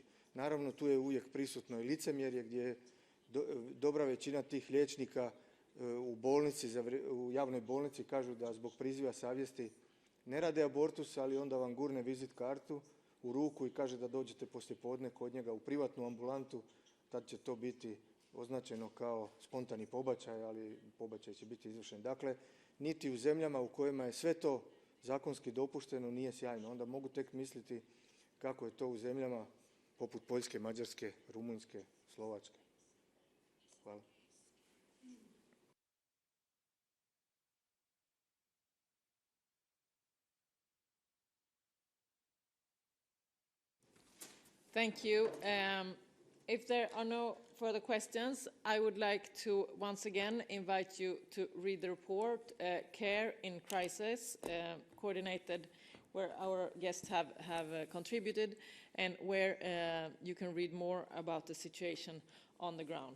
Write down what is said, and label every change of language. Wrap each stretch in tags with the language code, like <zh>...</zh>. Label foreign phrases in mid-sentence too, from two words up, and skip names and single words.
<hr>Naravno, tu je uvijek prisutno i licemjerje gdje je dobra većina tih liječnika u javnoj bolnici kažu da zbog priziva savjesti ne rade abortus, ali onda vam gurne vizit kartu u ruku i kaže da dođete poslijepodne kod njega u privatnu ambulantu, tad će to biti označeno kao spontani pobačaj, ali pobačaj će biti izvršen. Dakle, niti u zemljama u kojima je sve to zakonski dopušteno nije sjajno. Onda mogu tek misliti kako je to u zemljama poput Poljske, Mađarske, Rumunjske, Slovačke. Hvala.</hr> <en>Thank you. If there are no further questions, I would like to once again invite you to read the report, Care in Crisis, coordinated, where our guests have contributed, and where you can read more about the situation on the ground.</en>